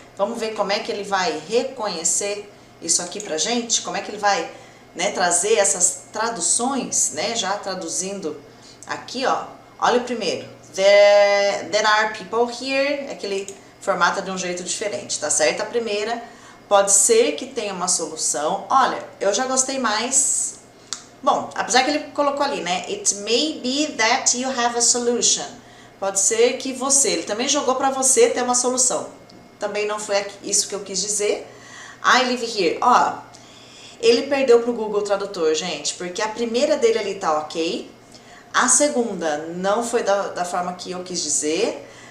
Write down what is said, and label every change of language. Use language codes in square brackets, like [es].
[pt] Vamos ver como é que ele vai reconhecer isso aqui pra gente, como é que ele vai, né, trazer essas traduções, né, já traduzindo aqui, ó. Olha o primeiro. [en] There are people here, [pt] aquele formata de um jeito diferente, tá certo? A primeira, pode ser que tenha uma solução. Olha, eu já gostei mais. Bom, apesar que ele colocou ali, né? [en] It may be that you have a solution. [pt] Pode ser que ele também jogou para você ter uma solução. Também não foi isso que eu quis dizer. [en] I live here. [pt] Ó, ele perdeu pro Google Tradutor, gente, porque a primeira dele ali tá ok. A segunda não foi da forma que eu quis dizer.